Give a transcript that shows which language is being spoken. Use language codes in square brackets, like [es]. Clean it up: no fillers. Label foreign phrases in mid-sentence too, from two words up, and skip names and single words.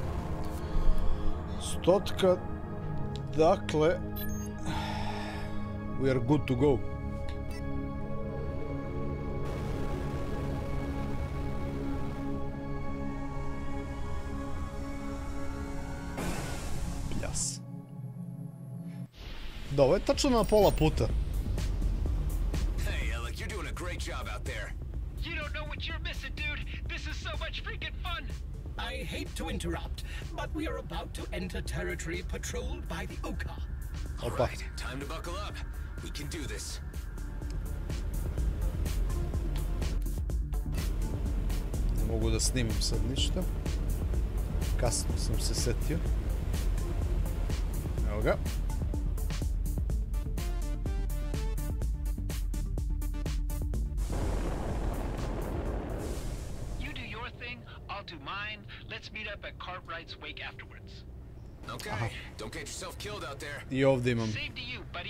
[sr] Stotka, dakle, [en] We are good to go. [sr] Pljas. Da, ovo je tačno na pola puta. [en] Hey, Alec, you're doing a great job out there. You don't know what you're missing, dude. This is so much freaking fun. I hate to interrupt, but we are about to enter territory patrolled by the Oka. All right, time to buckle up. We can do this. [sr] Ne mogu da snimim sad ništa. Kasno sam se setio. Evo ga. [en] You do your thing, I'll do mine. Let's meet up at Cartwright's wake afterwards. Okay, don't get yourself killed out there. [sr] I ovdje imam [en] Same to you, buddy.